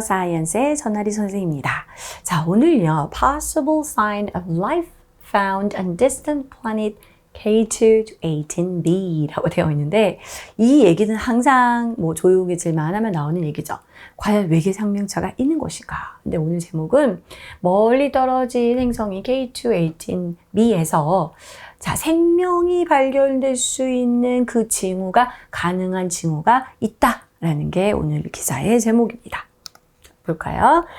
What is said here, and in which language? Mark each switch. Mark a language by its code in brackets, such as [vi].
[ko] 사이언스의 전하리 선생님입니다. 자, 오늘요. [en] Possible sign of life found on distant planet K2 to 18b [ko] 라고 되어 있는데 이 얘기는 항상 조용해질만 하면 나오는 얘기죠. 과연 외계 생명체가 있는 것인가? 근데 오늘 제목은 멀리 떨어진 행성인 K2 18b에서 자, 생명이 발견될 수 있는 그 징후가 가능한 징후가 있다라는 게 오늘 기사의 제목입니다. 볼까요?